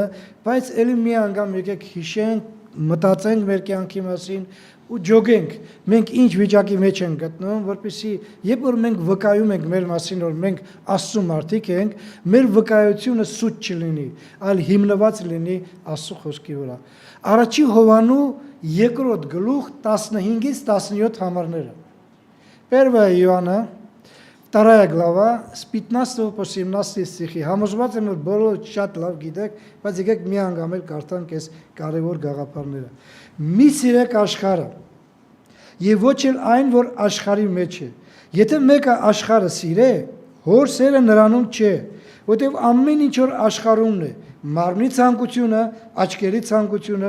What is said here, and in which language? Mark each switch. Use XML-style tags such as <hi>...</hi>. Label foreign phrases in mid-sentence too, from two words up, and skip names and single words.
<hy>բայց ելի մի անգամ եկեք հիշենք, մտածենք մեր կյանքի մասին ու ջոգենք, մենք ինչ վիճակի մեջ ենք գտնվում, որպեսզի երբ որ մենք վկայում ենք մեր մասին, որ մենք Աստծո մարդիկ ենք, մեր վկայությունը սուտ չլինի, այլ հիմնված լինի Աստծո խոսքի вրա։ Առաջի Հովանու երկրորդ գլուխ 15-ից 17 համարները։</hy> <ru>Первая Иоанна, 2 глава, с 15 по 17 стихи։</ru> <hy>Համոզված եմ, որ բոլորը շատ լավ գիտեք, բայց եկեք մի անգամ էլ կարդանք այս կարևոր գաղափարները։ Մի սիրեք աշխարհը, եւ ոչ էլ այն, որ աշխարհի մեջ է։ Եթե մեկը աշխարհը սիրե, հոր սերը նրանում չէ, որտեղ ամեն ինչ որ աշխարհումն է, մարմնի ցանկությունը, աչքերի ցանկությունը</hy>